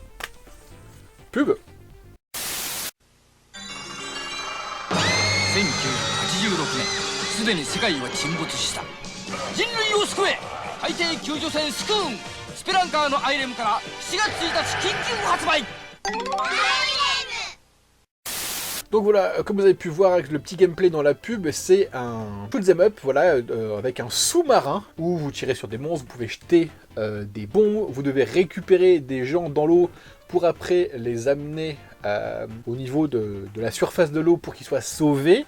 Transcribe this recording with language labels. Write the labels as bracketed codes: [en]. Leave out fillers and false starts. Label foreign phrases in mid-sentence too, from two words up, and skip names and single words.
[fr] Pub. [ja] 1986 年すでに世界は沈没した人類を救え海底救助船スクーンスペランカーのアイレムから7月1日緊急発売 [fr] Donc voilà, comme vous avez pu voir avec le petit gameplay dans la pub, c'est un shoot'em up, voilà, avec un sous-marin où vous tirez sur des monstres, vous pouvez jeter des bombes, vous devez récupérer des gens dans l'eau pour après les amener au niveau de la surface de l'eau pour qu'ils soient sauvés.